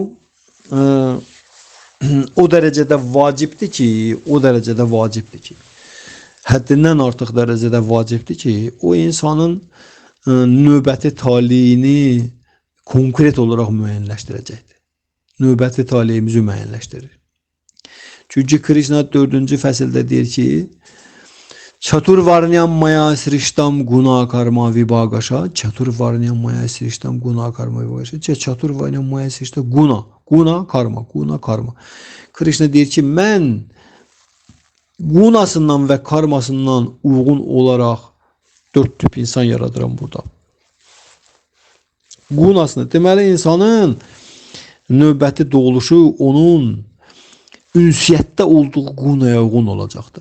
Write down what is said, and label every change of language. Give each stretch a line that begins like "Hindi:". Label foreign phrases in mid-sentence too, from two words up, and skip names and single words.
Azerbaijani: o dərəcədə vacibdir ki, həddindən artıq dərəcədə vacibdir ki, o insanın növbəti taleyini konkret olaraq müəyyənləşdirəcəkdir. Növbəti taleyimizi müəyyənləşdirir. Çünki Krishna 4-cü fəsildə deyir ki,
Sanskrit: चातुर्वर्ण्यं मया सृष्टं गुण कर्म विभागशः. चातुर्वर्ण्यं मया सृष्टं गुण कर्म विभागशः। चातुर्वर्ण्यं मया सृष्टं गुण कर्म.
Azerbaijani: Krishna deyir ki, mən gunasından və karmasından uyğun olaraq 4 tip insan yaradıram burada. Gunasını, deməli insanın növbəti doğuluşu onun ünsiyyətdə olduğu qunaya uyğun olacaqdır.